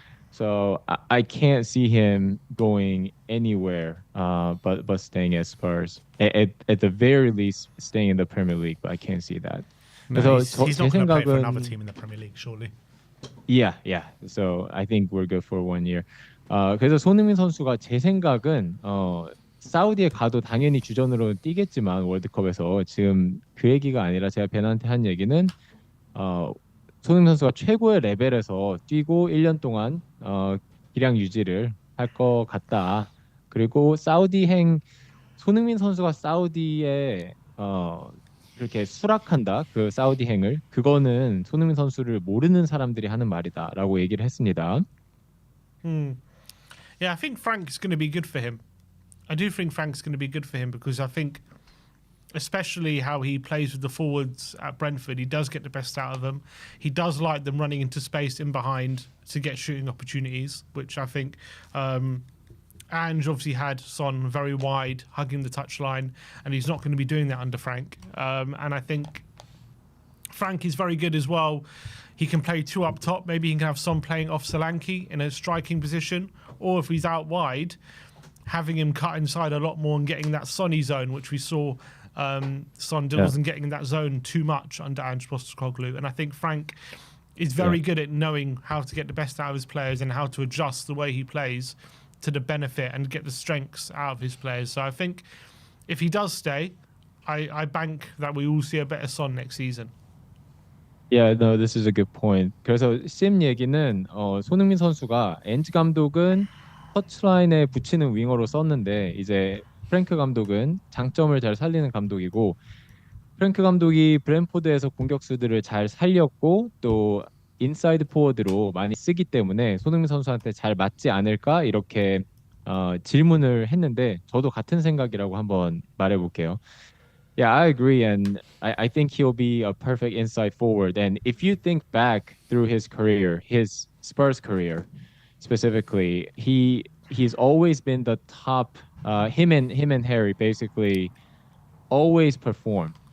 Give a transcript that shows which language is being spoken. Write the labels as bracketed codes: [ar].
[en] So I can't see him going anywhere but staying at Spurs. At the very least, staying in the Premier League, but I can't see that. No, he's not going to play for another team in the Premier League, surely. Yeah. So I think we're good for 1 year. [ko] 그래서 손흥민 선수가 제 생각은 사우디에 가도 당연히 주전으로 뛰겠지만 월드컵에서 지금 그 얘기가 아니라 제가 벤한테 한 얘기는 손흥민 선수가 최고의 레벨에서 뛰고 1년 동안 기량 유지를 할 것 같다. 그리고 사우디행 손흥민 선수가 사우디에 그렇게 수락한다. 그 사우디행을 그거는 손흥민 선수를 모르는 사람들이 하는 말이다라고 얘기를 했습니다. [en] Yeah, I think Frank's going to be good for him. I do think Frank's going to be good for him because I think especially how he plays with the forwards at Brentford. He does get the best out of them. He does like them running into space in behind to get shooting opportunities, which I think Ange obviously had Son very wide, hugging the touchline, and he's not going to be doing that under Frank. And I think Frank is very good as well. He can play two up top. Maybe he can have Son playing off Solanke in a striking position, or if he's out wide, having him cut inside a lot more and getting that Sonny zone, which we saw Son wasn't getting in that zone too much under Ange Postecoglou. And I think Frank is very good at knowing how to get the best out of his players and how to adjust the way he plays to the benefit and get the strengths out of his players. So I think if he does stay, I bank that we will see a better Son next season. Yeah, no, this is a good point. [ko] 그래서 CM 얘기는 손흥민 선수가 엔지 감독은 터치라인에 붙이는 윙어로 썼는데 이제 프랭크 감독은 장점을 잘 살리는 감독이고 프랭크 감독이 브랜포드에서 공격수들을 잘 살렸고 또 인사이드 포워드로 많이 쓰기 때문에 손흥민 선수한테 잘 맞지 않을까 이렇게 질문을 했는데 저도 같은 생각이라고 한번 말해볼게요. [en] Yeah, I agree, and I think he'll be a perfect inside forward. And if you think back through his career, his Spurs career specifically, he's always been the top. Him and Harry basically always perform.